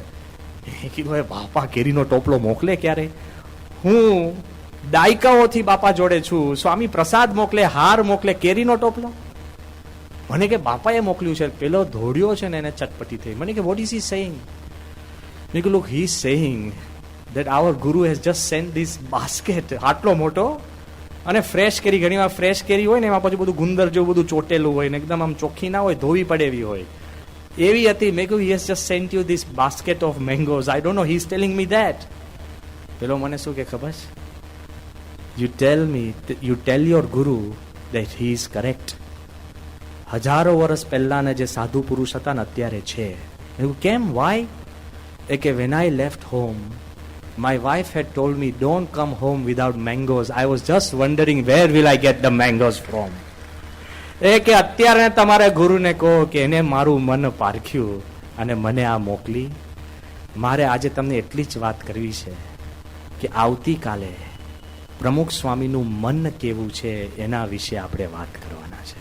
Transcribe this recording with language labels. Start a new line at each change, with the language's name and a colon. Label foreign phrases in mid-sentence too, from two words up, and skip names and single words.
Gujarati: એ કીધું હવે બાપા કેરીનો ટોપલો મોકલે ક્યારે? હું દાયકાઓથી બાપા જોડે છું. સ્વામી પ્રસાદ મોકલે, હાર મોકલે, કેરીનો ટોપલો? મને કે બાપાએ મોકલ્યું છે. પેલો ધોડ્યો છે ને એને ચટપટી થઈ. મને કે
English: What is he saying?
Gujarati: મેં કીધું
English: look, he is saying that our guru has just sent this basket,
Gujarati: આટલો મોટો, અને ફ્રેશ કેરી, ઘણી વાર ફ્રેશ કેરી હોય ને એમાં પછી બધું ગુંદર જેવું બધું ચોટેલું હોય ને એકદમ આમ ચોખ્ખી ના હોય, ધોવી પડે એવી હોય, એવી હતી. મેં કહ્યું
English: he has just sent you this basket of mangoes. I don't know, he is telling me that.
Gujarati: પેલો મને શું કે ખબર છે?
English: you tell your guru that he is correct.
Gujarati: હજારો વર્ષ પહેલાના જે સાધુ પુરુષ હતા ને અત્યારે છે. એવું કેમ? વાય? એ કે
English: when I left home, my wife had told me don't come home without mangoes. I was just wondering where will I get the mangoes from.
Gujarati: એ કે અત્યારે તમારે ગુરુને કહો કે એને મારું મન પારખ્યું અને મને આ મોકલી. મારે આજે તમને એટલી જ વાત કરવી છે કે આવતીકાલે પ્રમુખ સ્વામીનું મન કેવું છે એના વિશે આપણે વાત કરવાના છે.